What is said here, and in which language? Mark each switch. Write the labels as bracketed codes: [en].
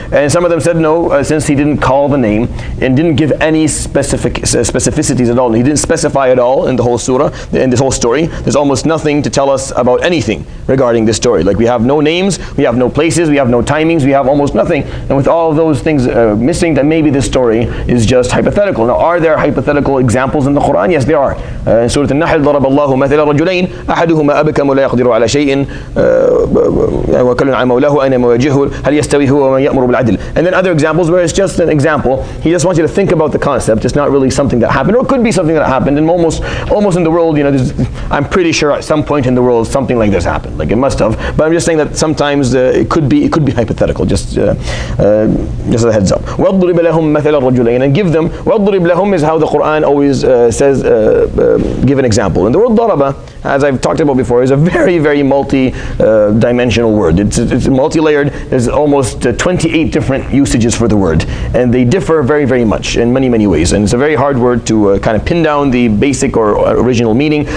[en] And some of them said no, since he didn't call the name and didn't give any specificities at all, he didn't specify at all in the whole surah, in this whole story, there's almost nothing to tell us about anything regarding this story. Like, we have no names, we have no places, we have no timings, we have almost nothing. And with all of those things missing, then maybe this story is just hypothetical. Now, are there hypothetical examples in the Quran? Yes, there are. In Surah Al-Nahl, [ar] ضرب الله مثل رجلين أحدهما أبكم ولا يقدر على شيء وكل على مولاه أينما يوجهه هل يستوي هو ومن يأمر بالعدل. [en] And then other examples where it's just an example. He just wants you to think about the concept. It's not really something that happened, or it could be something that happened. And almost in the world, I'm pretty sure at some point in the world something like this happened. Like, it must have. But I'm just saying that sometimes it could be hypothetical. Just a heads up. [ar] وَاضْرِبْ لَهُمْ مَثَلَ الرَّجُلَيْنِ, [en] and give them. [ar] وَاضْرِبْ لَهُمْ [en] is how the Quran always says, give an example. And the word daraba, as I've talked about before, is a very, very multi-dimensional word. It's multi-layered. There's almost 28 different usages for the word, and they differ very, very much in many, many ways. And it's a very hard word to kind of pin down the basic or original meaning.